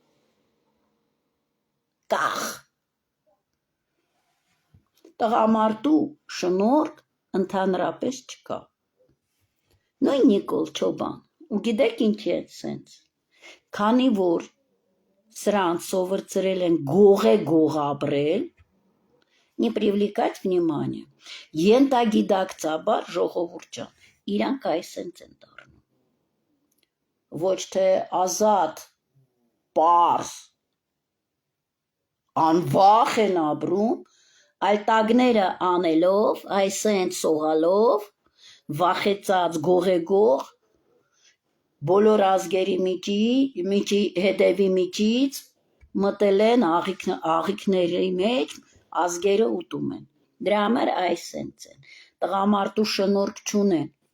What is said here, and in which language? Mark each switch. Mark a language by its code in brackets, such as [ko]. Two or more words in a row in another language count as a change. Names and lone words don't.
[hy] կախ, տղամարդու շնորհք ընդհանրապես չկա, նույն Նիկոլ Չոբան, ու գիտեք ինչի է սենց, քանի որ սրանց սովորցրել են գող ապրել, [ru] не привлекать внимание, [hy] ենթագիտակցաբար ժողովուրդ ջան, իրանք այսենց են դառնում, ոչ թե ազատ, պարզ, անվախ են ապրում, այլ տագները անելով, այսենց սողալով, վախեցած գող, բոլոր ազգերի հետևի միջից մտել են աղիքների մեջ, ազգերը ուտում են, դրա համար այսենց են, տղամարդու շնորհք չունեն,